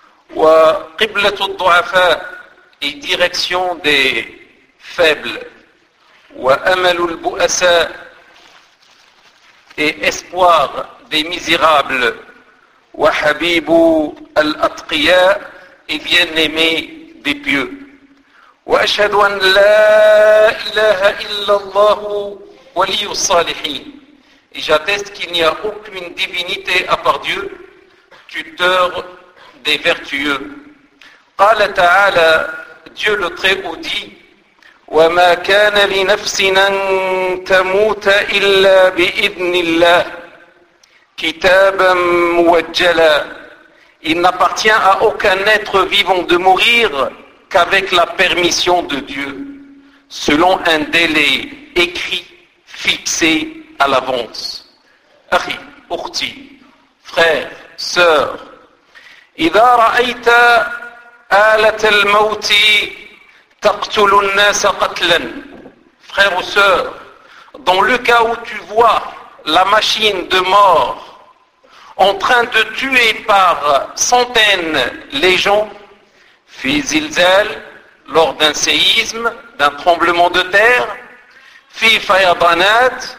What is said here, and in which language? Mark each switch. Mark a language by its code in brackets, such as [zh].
[ar] Wa Qiblatul Du'afa, [fr] et direction des faibles. [ar] Wa Amalul Bu'asa, [fr] et espoir des misérables. [ar] Wa Habibu Al-Atqiya, [fr] et bien-aimé des pieux. [ar] وأشهد أن لا إله إلا الله ولي الصالحين. [fr] Et j'atteste qu'il n'y a aucune divinité à part Dieu, tuteur des vertueux. [ar] قال تعالى, [fr] Dieu le Très-Haut dit, [ar] وما كان لنفس أن تموت إلا بإذن الله كتابا موجلا. [fr] Il n'appartient à aucun être vivant de mourir qu'avec la permission de Dieu, selon un délai écrit, fixé à l'avance. [ar] Akhi, ukhti, [fr] frère, sœur, [ar] إِذَا رَأَيْتَ آلَةَ الْمَوْتِ تَقْتُلُ النَّاسَ قَتْلًا. [fr] Frère ou sœur, dans le cas où tu vois la machine de mort en train de tuer par centaines les gens, [ar] fi zilzal, [fr] lors d'un séisme, d'un tremblement de terre, [ar] fi fayadanat,